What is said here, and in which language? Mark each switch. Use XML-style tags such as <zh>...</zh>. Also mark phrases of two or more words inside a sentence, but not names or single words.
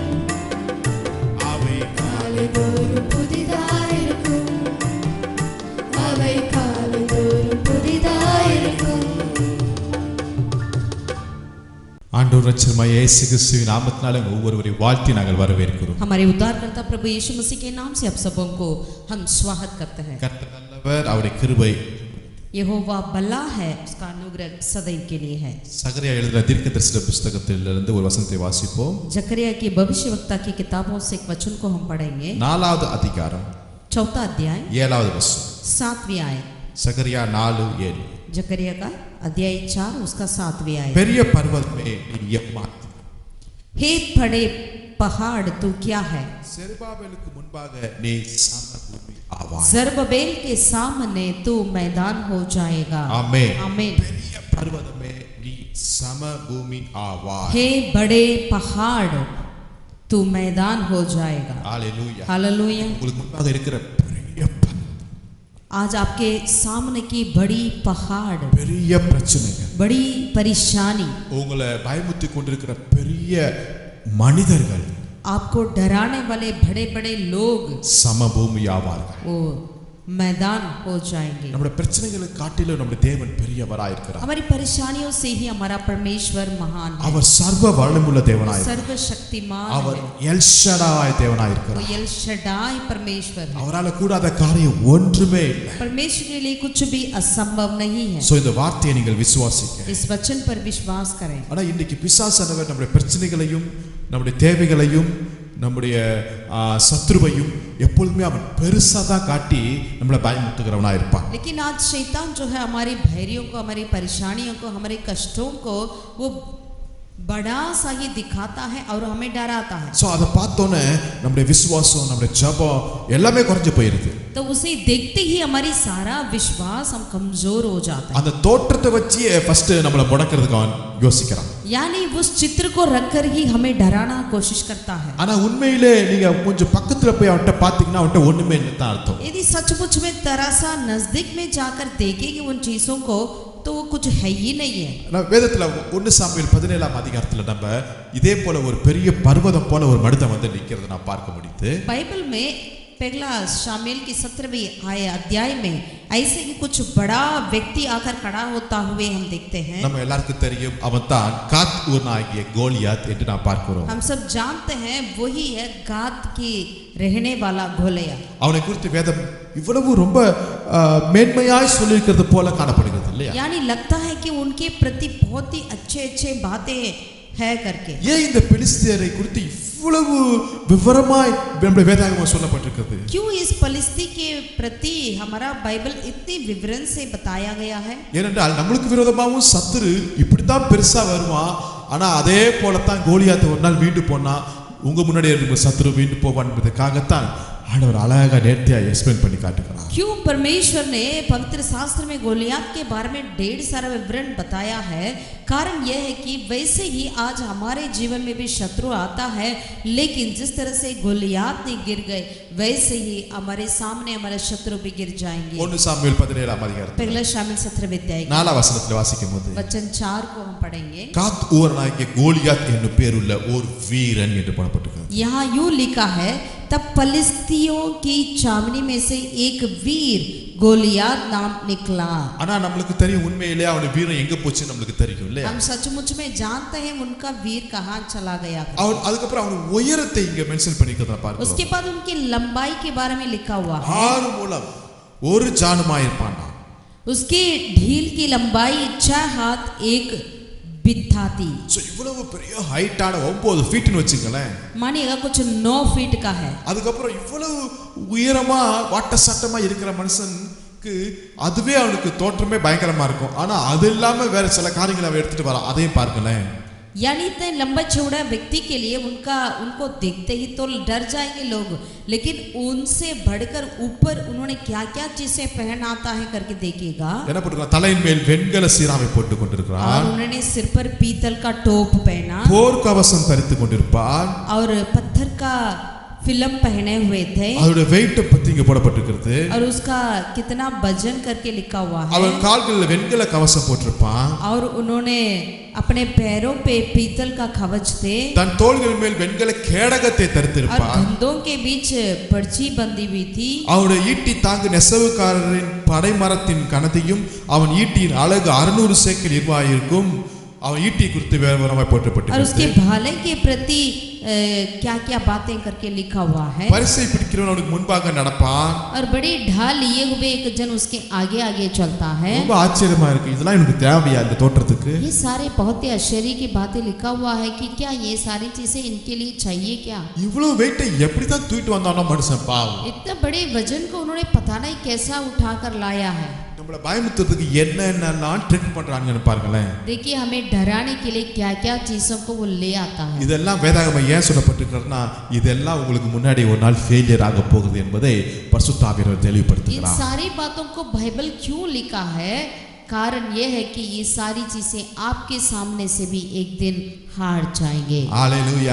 <ta>அவை காலைதோறும் புதிதாயிருக்கும். அவை காலைதோறும் புதிதாயிருக்கும். ஆண்டவர் ரட்சகராகிய இயேசு கிறிஸ்துவின் நாமத்தினாலே ஒவ்வொருவரை வாழ்த்தி நாங்கள் வரவேற்கிறோம்.</ta> <hi>हमारे उद्धारकर्ता प्रभु यीशु मसीह के नाम से आप सबों को हम स्वागत करते हैं।</hi> <ta>கர்த்தர் நல்லவர், அவருடைய கிருபை.</ta> <hi>यहोवा भला है, उसका अनुग्रह सदैव के लिए है।</hi> <ta>சகரியா எழுதின தீர்க்கதரிசன புத்தகத்திலிருந்து ஒரு வசனத்தை வாசிப்போம்.</ta> <hi>जकरिया की भविष्यवक्ता की किताबों से एक वचन को हम पढ़ेंगे।</hi> <ta>4வது அதிகாரம்</ta> <hi>चौथा अध्याय</hi> <ta>7வது வசனம்.</ta> <hi>7वीं आयत।</hi> <ta>சகரியா 4:7.</ta> <hi>जकरिया का अध्याय 4 उसका 7वीं आयत।</hi> <ta>பெரிய பர்வதமே நீ எம்மாத்தி.</ta> <hi>हे बड़े पहाड़ तू क्या है?</hi> <ta>செருபாபேலுக்கு முன்பாக நீ சமபூமி ஆவாய்.</ta> <hi>जरबबेल के सामने तू मैदान हो जाएगा।</hi> <ta>ஆமென்.</ta> <hi>आमीन।</hi> <ta>பெரிய பர்வதமே நீ சமபூமி ஆவாய்.</ta> <hi>हे बड़े पहाड़ तू मैदान हो जाएगा।</hi> <ta>ஹalleluya.</ta> <hi>हालेलुया।</hi> <ta>உங்களுக்கு முன்பாக இருக்கிற பெரிய</ta> <hi>आज आपके सामने की बड़ी पहाड़,</hi> <ta>பெரிய பிரச்சனைகள்,</ta> <hi>बड़ी परेशानी,</hi> <ta>உங்களை பயமுறுத்தி கொண்டிருக்கிற பெரிய மனிதர்கள்</ta> <hi>आपको डराने वाले बड़े बड़े लोग</hi> <ta>சமபூமி ஆவார்கள்.</ta> <hi>वो मैदान हो जाएंगे।</hi> <ta>நம்முடைய பிரச்சனைகளை காட்டிலும் நம்முடைய தேவன் பெரியவராய் இருக்கிறார்.</ta> <hi>हमारी परेशानियों से ही हमारा परमेश्वर महान है।</hi> <ta>அவர் சர்வ வல்லமையுள்ள தேவனாய் இருக்கிறார்.</ta> <hi>सर्वशक्तिमान</hi> <ta>அவர்</ta> <hi>है।</hi> <ta>எல் ஷடாய் தேவனாய்</ta> <hi>वो</hi> <ta>இருக்கிறார்.</ta> <hi>एल शडाई परमेश्वर है।</hi> <ta>அவரால் கூடாத காரியம் ஒன்றுமே இல்லை.</ta> <hi>परमेश्वर के लिए कुछ भी असंभव नहीं है।</hi> <ta>சோ இந்த வார்த்தையை நீங்கள் விசுவாசிக்க.</ta> <hi>इस वचन पर विश्वास करें।</hi> <ta>ஆனா இன்னைக்கு பிசாசானவர் நம்முடைய பிரச்சனைகளையும் நம்முடைய தேவைகளையும் நம்முடைய சத்ருவையும் எப்பொழுதுமே அவன் பெருசா தான் காட்டி நம்மளை பயமுறுத்துகிறவனா இருப்பான்.</ta> <hi>लेकिन आज शैतान जो है हमारी भैरियों को, हमारी परेशानियों को, हमारे कष्टों को वो बड़ा सा ही दिखाता है और हमें डराता है।</hi> <ta>சோ அதை பார்த்தோன்னே நம்முடைய விசுவாசம், நம்முடைய ஜெபம் எல்லாமே குறைஞ்சு போயிருது.</ta> <hi>तो उसे देखते ही हमारी सारा विश्वास हम कमजोर हो जाता है।</hi> <ta>அந்த தோற்றத்தை வச்சு ஃபர்ஸ்ட் நம்மளை முடக்கிறதுக்கு அவன் யோசிக்கிறான்.</ta> <hi>यानी उस चित्र को रखकर ही हमें डराना कोशिश करता है।</hi> <ta>ஆனா உண்மையிலே நீங்க கொஞ்சம் பக்கத்துல போய் அவன்கிட்ட பாத்தீங்கன்னா அவன்கிட்ட ஒண்ணுமே இல்லைன்னு தான் அர்த்தம்.</ta> <hi>यदि सचमुच में तरह सा नजदीक में जाकर देखेंगे उन चीजों को तो वो कुछ है ही नहीं है।</hi> <ta>வேதத்துல 1 சாமுவேல் 17ஆம் அதிகாரத்துல நம்ம இதே போல ஒரு பெரிய பர்வதம் போல ஒரு மனிதன் வந்து நிக்கிறத நான் பார்க்க முடியுது.</ta> <hi>बाइबल में पहला शामिल की 17वें अध्याय में ऐसे ही कुछ बड़ा व्यक्ति आकर खड़ा होता हुए हम देखते हैं।</hi> <ta>நம்ம எல்லாருக்கும் தெரியும் அவன் தான் காத் ஊர்னாகிய கோலியாத் என்று நாம் பார்க்கிறோம்.</ta> <hi>हम सब जानते हैं वही है गात की रहने वाला गोलियत।</hi> <ta>அவனை குறித்து வேதம் இவ்வளவு ரொம்ப மேன்மையாய் சொல்லியிருக்கிறது போல காணப்படுகிறது இல்லையா?</ta> <hi>यानी लगता है कि उनके प्रति बहुत ही अच्छे बातें है करके।</hi> <ta>ஏன் இந்த பெலிஸ்தியரை குறித்து இவ்வளவு விவரமாய் நம்முடைய வேதாகமம் சொல்லப்பட்டிருக்கிறது?</ta> <hi>क्यों इस पलिस्ती के प्रति हमारा बाइबल इतनी विवरण से बताया गया है?</hi> <ta>ஏனென்றால் நம்மளுக்கு விரோதமாகவும் சத்துரு இப்படித்தான் பெருசா வருவான். ஆனா அதே போலத்தான் கோலியாத் ஒரு நாள் வீண்டு போனா உங்க முன்னாடியே இருக்க சத்துரு வீண்டு போவான் என்பதற்காகத்தான் ஆண்டவர் அழகா நேர்த்தியா எக்ஸ்பிளைன் பண்ணி காட்டுகிறார்.</ta> <hi>क्यों परमेश्वर ने पवित्र शास्त्र में गोलियात के बारे में ढेर सारा विवरण बताया है? कारण यह है कि वैसे ही आज हमारे जीवन में भी शत्रु आता है, लेकिन जिस तरह से गोलियात ने गिर गए वैसे ही हमारे सामने हमारे शत्रु भी गिर जाएंगे।</hi> <ta>1 सामुएल 17 அதிகாரம்</ta> <hi>पहला शामिल 17वें अध्याय</hi> <ta>4 வசனத்தில் வாசிக்கும்போது</ta> <hi>वचन 4 को हम पढ़ेंगे।</hi> <ta>காத் ஊரனாகிய கோலியாத் என்னும் பேருள்ள ஒரு வீரன் என்று போடப்பட்டிருக்கிறது.</ta> <hi>यहाँ यूं लिखा है, तब पलिस्तियों की छावनी में से एक वीर गोलियात नाम निकला।</hi> <ta>ஆனா நமக்கு தெரியும் உண்மையிலே அவனுடைய வீரம் எங்க போச்சு நமக்கு தெரியும் இல்லையா?</ta> <hi>हम सचमुच में जानते हैं उनका वीर कहाँ चला गया।</hi> <ta>அவன் அதுக்கப்புறம் அவன் உயரத்தை இங்க மென்ஷன் பண்ணிக்கிறத பார்க்கிறோம்.</ta> <hi>उसके बाद उनकी लंबाई के बारे में लिखा हुआ है,</hi> <ta>6 முழம் ஒரு ஜானுமாய் இருப்பான்.</ta> <hi>उसकी ढील की लंबाई 6 हाथ 1 बित्था थी।</hi> <ta>சோ இவ்வளவு பெரிய ஹைட்டான 9 ஃபீட்னு வெச்சுங்களேன்.</ta> <hi>मानिएगा कुछ 9 फीट का है।</hi> <ta>அதுக்கப்புறம் இவ்வளவு உயரமா வாட்ட சட்டமா இருக்கிற மனுஷனுக்கு அதுவே அவனுக்கு தோற்றமே பயங்கரமா இருக்கும். ஆனா அது இல்லாம வேற சில காரியங்களை அவன் எடுத்துட்டு வரான். அதையும் பார்க்கலேன்.</ta> <hi>यानी इतने लंबा चौड़ा व्यक्ति के लिए उनको देखते ही तो डर जाएंगे लोग, लेकिन उनसे बढ़कर ऊपर उन्होंने क्या क्या चीजें पहन आता है करके देखिएगा।</hi> <ta>என்ன போட்டுறான்? தலையின் மேல் வெண்கல சீராவை போட்டுக் கொண்டிருக்கிறான்.</ta> <hi>और उन्होंने सिर पर पीतल का टोप पहना,</hi> <ta>போர் கவசம் தரித்துக் கொண்டிருப்பான்.</ta> <hi>और पत्थर का फिल्म पहने हुए थे।</hi> <ta>அதோட வெயிட் பத்தி இங்க போடப்பட்டிருக்கிறது.</ta> <hi>और उसका कितना वजन करके लिखा हुआ है।</hi> <ta>அவன் கால்களில் வெண்கல கவசம் போட்டிருப்பான்.</ta> <hi>और उन्होंने अपने पैरों पे पीतल का कवच थे,</hi> <ta>தன் தோள்கள் மேல் வெண்கல கேடகத்தை</ta> <hi>और</hi> <ta>தரித்திருப்பான்.</ta> <hi>कंधों के बीच पर्ची बंधी हुई थी।</hi> <ta>அவனுடைய ஈட்டி தாங்கு நெசவுக்காரரின் படைமரத்தின் கனத்தையும் அவன் ஈட்டியின் அழகு 600 சேக்கல் இருவாயிருக்கும். அவன் ஈட்டி குறித்து விவரமாய்</ta> <hi>और</hi> <ta>போற்றப்பட்டிருக்கிறது.</ta> <hi>उसके भाले के प्रति क्या क्या बातें करके लिखा हुआ है।</hi> <ta>பரிசை பிடிக்கிறவன் அவனுக்கு முன்பாக நடப்பான்.</ta> <hi>और बड़ी ढाल लिए हुए एक जन उसके आगे आगे चलता है।</hi> <ta>ரொம்ப ஆச்சரியமா இருக்கு. இதெல்லாம் எனக்கு தேவையா இந்த தோற்றத்துக்கு?</ta> <hi>ये सारे बहुत ही आश्चर्य की बातें लिखा हुआ है कि क्या ये सारी चीजें इनके लिए चाहिए क्या?</hi> <ta>இவ்வளவு வெயிட்டை எப்படி தான் தூக்கிட்டு வந்தானோ மனுஷன் பாவம்.</ta> <hi>इतने बड़े वजन को उन्होंने पता नहीं कैसा उठाकर लाया है।</hi> <ta>நம்மள பயமுத்துறதுக்கு என்னென்னலாம் ட்ரிக் பண்றாங்கன்னு பாருங்களேன்.</ta> <hi>देखिए हमें डराने के लिए क्या क्या चीजों को वो ले आता है।</hi> <ta>இதெல்லாம் வேதாகமம் ஏன் சொல்லப்பட்டிருக்கிறதுனா இதெல்லாம் உங்களுக்கு முன்னாடி ஒரு நாள் ஃபெயிலியர் ஆக போகுது என்பதை பரிசுத்த ஆவியானவர்</ta> <hi>इन</hi> <ta>தெளிவுபடுத்துகிறார்.</ta> <hi>सारी बातों को बाइबल क्यों लिखा है? कारण यह है कि ये सारी चीजें आपके सामने से भी एक दिन हार जाएंगे।</hi> <ta>ஹalleluya.</ta>